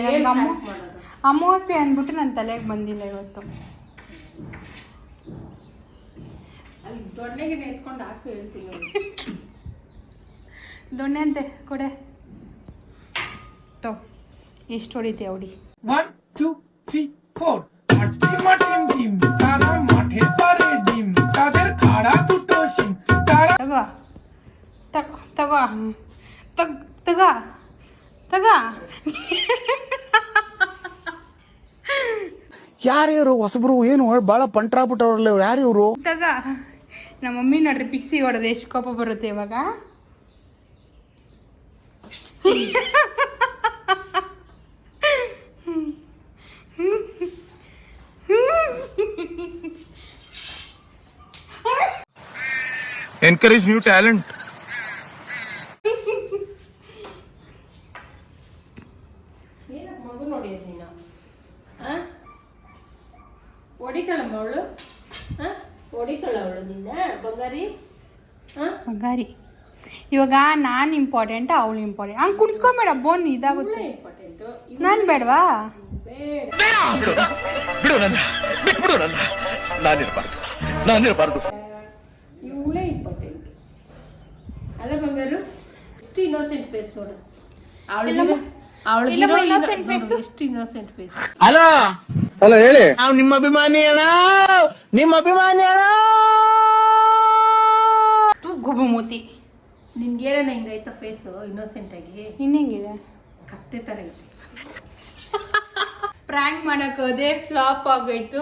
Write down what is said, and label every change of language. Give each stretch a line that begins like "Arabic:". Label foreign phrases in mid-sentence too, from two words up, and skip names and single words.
Kannada: ಅಮಾವಾಸ್ಯೆ ಅಂದ್ಬಿಟ್ಟು ನನ್ನ ತಲೆಗೆ ಬಂದಿಲ್ಲ ಇವತ್ತು. ಅಲ್ಲಿ ದೊಣ್ಣೆಗೆ ನೆತ್ಕೊಂಡು ಹಾಕು ಹೇಳ್ತೀನಿ. ದೊಣ್ಣೆ ಅಂತೆ ಕೊಡೆ ತೋ. ಎಷ್ಟು ಹೊಡಿತೀಯ ಹೊಡಿ.
Bangla: 1 2 3 4 মাটি মাটিম ডিম তারা মাঠে পারে ডিম তাদের খাড়া দুটো শিম তারা
Kannada: ತಗೋ ತಗೋ ತಗೋ ತಗೋ. ಯಾರು ಹೊಸಬ್ರು ಏನು ಭಾಳ ಪಂಟ್ರಾಬಿಟ್ಟವ್ರಲ್ಲ ಯಾರು ಇವರು? ತಗೋ. ನಮ್ಮ ಮಮ್ಮಿ ನೋಡ್ರಿ ಪಿಕ್ಸಿ ಹೊಡೆದ್ರೆ ಎಷ್ಟು ಕೋಪ ಬರುತ್ತೆ ಇವಾಗ.
English: Encourage new talent.
Kannada: ಏನಕ್ಕೆ ಮಗು ನೋಡಿದ್ ನೀನು? ಹೊಡಿತಾಳಮ್ಮ ಅವಳು? ಹೊಡಿತಾಳ ಅವಳು ನಿನ್ನ ಬಂಗಾರಿ? ಬಂಗಾರಿ. ಇವಾಗ ನಾನು ಇಂಪಾರ್ಟೆಂಟ್, ಅವಳು ಇಂಪಾರ್ಟೆಂಟ್. ಹಂಗೆ ಕುಣಿಸ್ಕೊಂಬೇಡ, ಬೋನ್ ಇದಾಗುತ್ತೆ. ಇಂಪಾರ್ಟೆಂಟ್ ನಾನು ಬೇಡವಾ? ಬಿಡು ನನ್ನ, ಬಿಟ್ಬಿಡು ನನ್ನ. ನಾನಿರಬಾರ್ದು. ಇವಳೇ ಇಂಪಾರ್ಟೆಂಟ್ ಅಲ್ಲ ಬಂಗಾರು? ಎಷ್ಟು
English: innocent face
Kannada: ನೋಡು
English: innocent face.
Kannada: ಎಷ್ಟು
English: innocent face.
Kannada: ಹಲೋ ಹೇಳಿ. ನಾವು ನಿಮ್ಮ ಅಭಿಮಾನಿ ಅಣ್ಣ, ನಿಮ್ಮ ಅಭಿಮಾನಿ ಅಣ್ಣ. ಗೊಬ್ಬು ಮೂತಿ. ನಿನ್ಗೇನ ಹಿಂಗೈತ
English: face innocent
Kannada: ಆಗಿ? ಇನ್ನೆಂಗಿದೆ? ಕತ್ತೆ ಥರ ಐತಿ. ಪ್ರ್ಯಾಂಕ್ ಮಾಡೋಕೆ ಹೋದೆ, ಫ್ಲಾಪ್ ಆಗೋಯ್ತು.